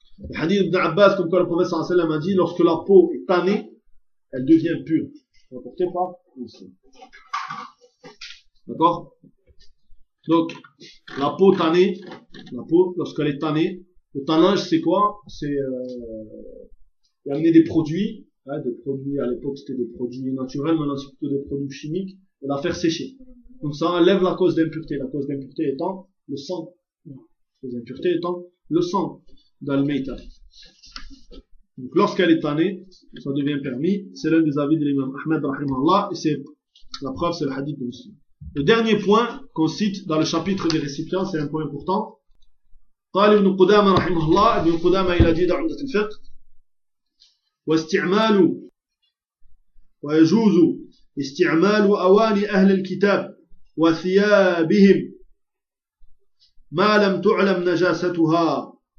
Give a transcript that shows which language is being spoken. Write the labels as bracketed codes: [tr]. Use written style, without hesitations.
[ar] الحديث ابن عباس كما قال النبي صلى الله عليه وسلم قال [fr] lorsque la peau est tannée elle devient pure. Rapporté par Muslim. D'accord. Donc la peau lorsqu'elle est tannée. Le tannage, c'est quoi? C'est amener des produits, à l'époque c'était des produits naturels, maintenant c'est plutôt des produits chimiques, et la faire sécher. Donc ça enlève la cause d'impureté. La cause d'impureté étant le sang. Les impuretés étant le sang d'Al-Meïta. Donc lorsqu'elle est tannée, ça devient permis. C'est l'un des avis de l'imam Ahmed rahimahullah, et c'est la preuve, c'est le hadith de Muslim. Le dernier point qu'on cite dans le chapitre des récipients, c'est un point important. [ar] قال ابن قدامة رحمه الله ابن قدامة إلى جيد عمدة الفقه واستعمال ويجوز استعمال أواني أهل الكتاب وثيابهم ما لم تعلم نجاستها.